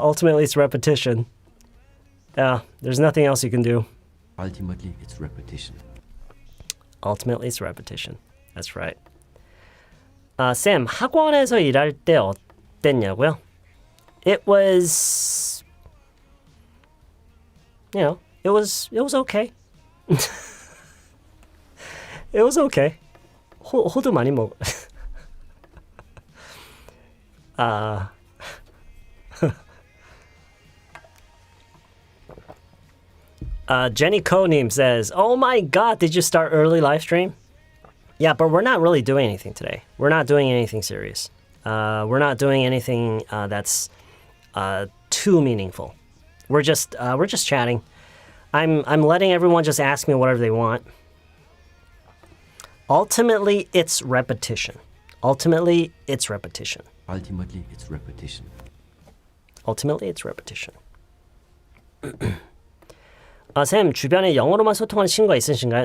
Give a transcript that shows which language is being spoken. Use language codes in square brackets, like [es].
[en] Ultimately, it's repetition. There's nothing else you can do. Ultimately, it's repetition. Ultimately, it's repetition. That's right. [ko] 쌤, 학원에서 일할 때 어땠냐고요? [en] It was, it was okay. It was okay. [ko] 호두 많이 먹어. [en] Jenny Konim says, "Oh my God, did you start early live stream?" Yeah, but we're not really doing anything today. We're not doing anything serious. We're not doing anything that's too meaningful. We're just chatting. I'm letting everyone just ask me whatever they want. Ultimately, it's repetition. Ultimately, it's repetition. Ultimately, it's repetition. Ultimately, it's repetition. [ko] 쌤, 주변에 영어로만 소통하는 친구가 있으신가요?